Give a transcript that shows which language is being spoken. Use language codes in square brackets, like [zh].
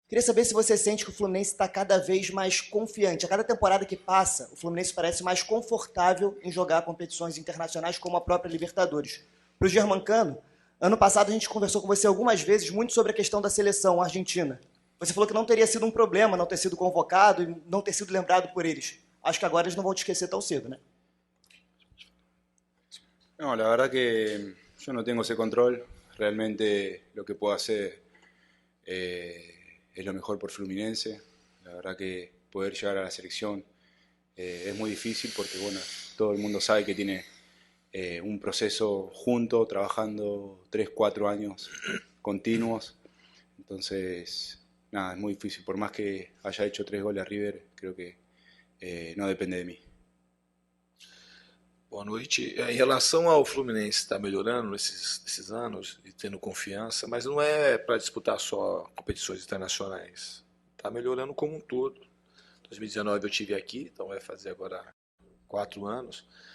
[pt] Queria saber se você sente que o Fluminense está cada vez mais confiante. A cada temporada que passa, o Fluminense parece mais confortável em jogar competições internacionais como a própria Libertadores. Para o Germancano, ano passado a gente conversou com você algumas vezes muito sobre a questão da seleção argentina. Você falou que não teria sido um problema não ter sido convocado e não ter sido lembrado por eles. Acho que agora eles não vão te esquecer tão cedo, né? [es] No, la verdad que yo no tengo ese control. Realmente lo que puedo hacer es lo mejor por Fluminense. La verdad que poder llegar a la selección es muy difícil porque bueno, todo el mundo sabe que tiene un proceso junto, trabajando 3, 4 años continuos. Entonces, nada, es muy difícil. Por más que haya hecho 3 goles a River, creo que no depende de mí. [pt] Boa noite. Em relação ao Fluminense estar melhorando nesses anos e tendo confiança, mas não é para disputar só competições internacionais. Está melhorando como um todo. 2019 eu tive aqui, então vai fazer agora 4 anos.